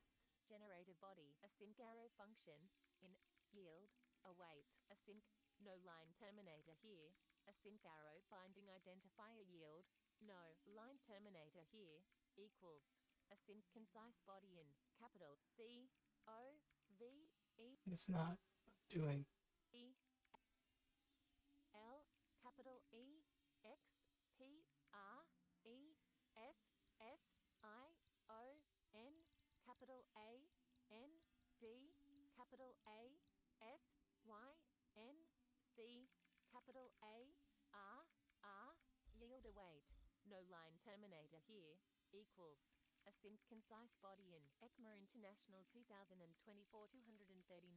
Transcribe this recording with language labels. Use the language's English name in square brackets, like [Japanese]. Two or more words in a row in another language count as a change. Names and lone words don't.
[English] Generator body. Async arrow function. In. Yield. Await. Async. No line terminator here. Async arrow binding identifier yield. No line terminator here. Equals. Async concise body in. Capital C. O. V. E. It's not doing. E. L. Capital E. X. P. R. E. S. S. I. O. N. Capital A. N. D. Capital A. S. Y. N. C. Capital A. R. R. Yield await. No line terminator here. Equals. Async concise body in. ECMA International 2024 239.